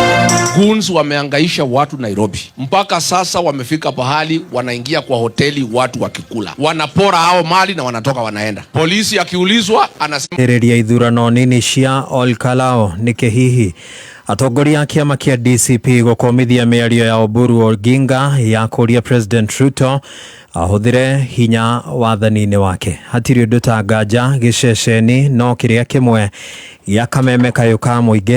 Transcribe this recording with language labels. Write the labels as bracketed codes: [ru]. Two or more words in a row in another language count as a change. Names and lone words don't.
[sw] Goons wameangaisha watu Nairobi mpaka sasa wamefika pahali wanaingia kwa hoteli watu wakikula wanapora hao mali na wanatoka wanaenda. Polisi akiulizwa anasema [ki] Ereria ithurano nini cia Olkalao nike hihi atongoria kiama kia DCP gukomithia miario ya Oburu Oginga ya kuria President Ruto ahuthire hinya wathani-inĩ wake. Hatirĩ ũndũ ta nganja gĩceceni no kĩrĩa kĩmwe ya Kameme Kayuka Mwigi.